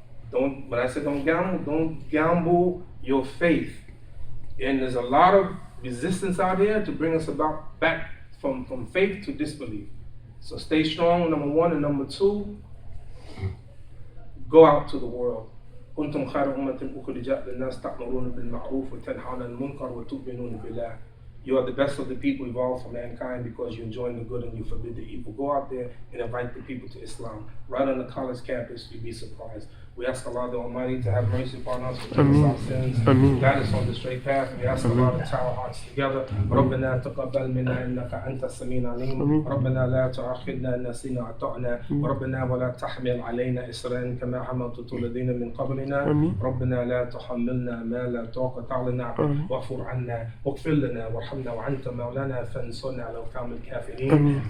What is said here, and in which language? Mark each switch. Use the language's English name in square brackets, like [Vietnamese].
[English] When I say don't gamble your faith. And there's a lot of resistance out here to bring us back from faith to disbelief. So stay strong, number one, and number two, go out to the world. [Arabic] كنتم خير أمة أخرجت للناس تأمرون بالمعروف وتنهون عن المنكر وتؤمنون بالله. [English] You are the best of the people evolved for mankind because you enjoin the good and you forbid the evil. Go out there and invite the people to Islam. Right on the college campus, you'd be surprised. We ask Allah the Almighty to have mercy upon us, forgive us our sins, guide us on the straight path. We ask Allah to tie our hearts together. [Arabic] ربنا تقبل منا إنك أنت السميع العليم. ربنا لا تؤاخذنا إن نسينا أخطأنا. ربنا ولا تحمل علينا إصرا كما حملت الذين من قبلنا. ربنا لا تحملنا ما لا طاقة لنا واعف عنا واغفر لنا وارحمنا وأنت مولانا فانصرنا على القوم الكافرين.